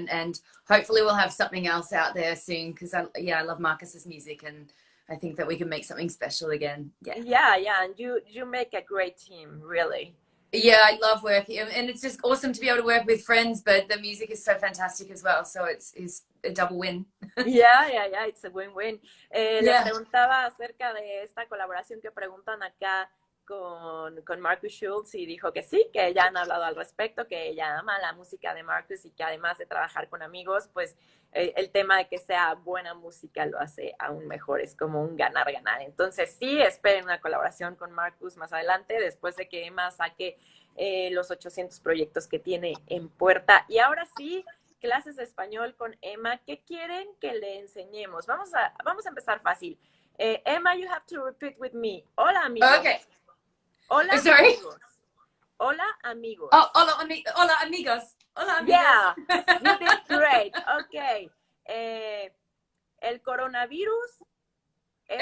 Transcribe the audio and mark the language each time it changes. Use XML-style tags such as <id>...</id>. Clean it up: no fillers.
<en>And hopefully we'll have something else out there soon, because I love Marcus's music, and I think that we can make something special again. Yeah. And you make a great team, really. Yeah, I love working, and it's just awesome to be able to work with friends, but the music is so fantastic as well, so it's a double win. Yeah, it's a win-win.</en> <es>Le preguntaba acerca de esta colaboración que preguntan acá con Marcus Schultz, y dijo que sí, que ya han hablado al respecto, que ella ama la música de Marcus, y que además de trabajar con amigos, pues el tema de que sea buena música lo hace aún mejor, es como un ganar-ganar. Entonces sí, esperen una colaboración con Marcus más adelante, después de que Emma saque los 800 proyectos que tiene en puerta. Y ahora sí, clases de español con Emma. ¿Qué quieren que le enseñemos? Vamos a empezar fácil.</es> <en>Emma, you have to repeat with me.</en> <es>Hola, amigos.</es> <en>Okay.</en> <es>Hola, amigos. Hola, amigos. Oh, hola, amigos. Hola, amigos.</es> <en>Yeah, you did great. Okay.</en> <es>El coronavirus es</es>